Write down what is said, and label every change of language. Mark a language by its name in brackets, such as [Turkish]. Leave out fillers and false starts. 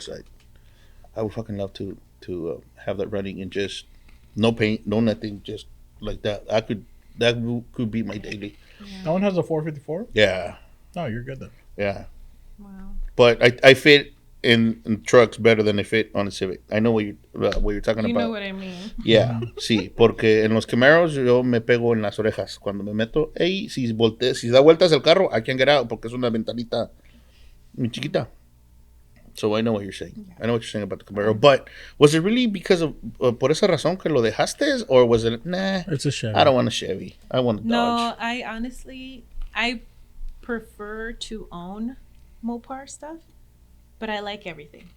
[English] So I would fucking love to have that running and just no paint, no nothing, just like that. That could be my daily. That one has a 454. Yeah, No, you're good then. yeah. Wow. But I fit in trucks better than I fit on a Civic. I know what you're talking You about. know what I mean. Yeah, [Spanish] sí, porque en los Camaros yo me pego en las orejas cuando me meto. Ey, si da vueltas el carro, [English] I can't get out [Spanish] porque es una ventanita muy chiquita. [English] So I know what you're saying. I know what you're saying about the Camaro. But was it really because of [Spanish] por esa razón que lo dejaste, [English] or was it nah? It's a Chevy. I don't want a Chevy. I want a Dodge. No, I honestly, I prefer to own Mopar stuff, but I like everything.